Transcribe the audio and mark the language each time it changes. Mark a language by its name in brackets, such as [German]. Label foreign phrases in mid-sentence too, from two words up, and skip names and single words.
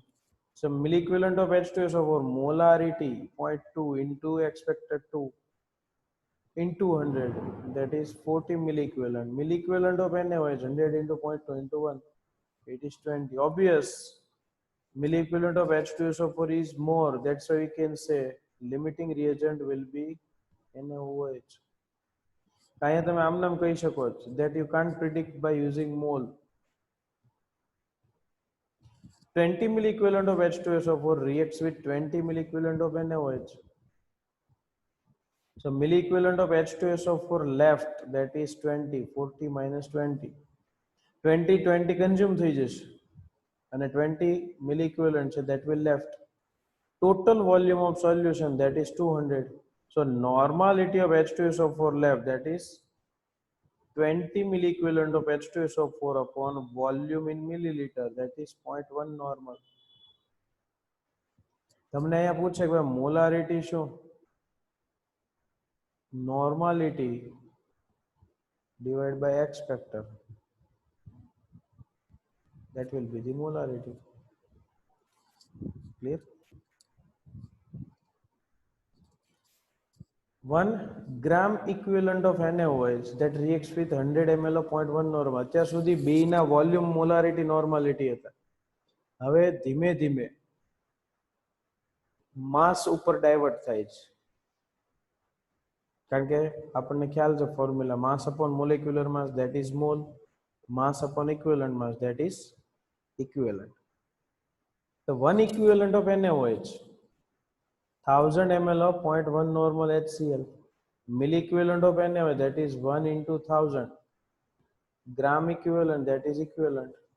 [English] So milliequivalent of H2SO4, molarity 0.2 into X factor 2 into 100, that is 40 milliequivalent. Milliequivalent of NaOH, 100 into 0.2 into 1, it is 20. Obvious, milliequivalent of H2SO4 is more, that's why we can say limiting reagent will be NaOH. [Gujarati] અહીંયા તમે આમ નામ કહી શકો [English] that you can't predict by using mole. 20 milliequivalent of H2SO4 reacts with 20 milliequivalent of NaOH. So milliequivalent of H2SO4 left, that is 20. [Gujarati] 40 minus 20. 20 consume થઈ જશે અને 20 milliequivalent છે, [English] that will left. Total volume of solution, that is 200. So normality of H2SO4 left, that is 20 milliequivalent of H2SO4 upon volume in milliliter, that is 0.1 normal. [Gujarati] તમને અહીંયા પૂછે કે મોલારિટી શું? [English] Normality divided by X factor, that will be the molarity. Clear? 1 gram equivalent of NaOH that reacts with 100 ml of 0.1 normal. [Gujarati] અત્યાર સુધી B ના [English] volume molarity normality [Gujarati] હતા. હવે ધીમે ધીમે માસ ઉપર ડાયવર્ટ થાય છે, કારણ કે આપણને ખ્યાલ છે [English] formula, mass upon molecular mass, that is mole, mass upon equivalent mass, that is equivalent. The 1 equivalent of NaOH, 1000 ml of 0.1 normal HCl. Milliequivalent of NaOH, that is 1 into 1000. Gram equivalent, that is equivalent.